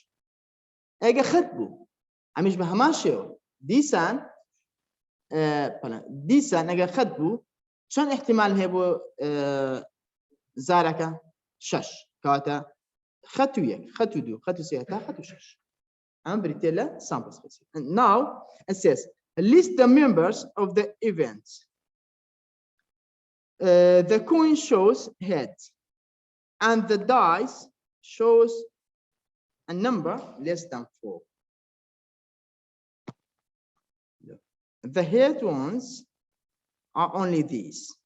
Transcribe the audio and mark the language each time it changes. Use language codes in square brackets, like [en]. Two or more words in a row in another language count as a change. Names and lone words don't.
[ckb] ئەگە خەت بوو ئەمیش بە هەمان شێوە دیسان ئەگەر خەت بوو چەند احتیمال هەیە بۆ زارەکە؟ 6 کاتە خەت و 1 خەت و 2 خەت و 3 تا خەت و 6. ئەم بریتێ لە [en] sample space. And now it says list the members of the event. The coin shows head and the dice shows a number less than 4. The head ones are only these.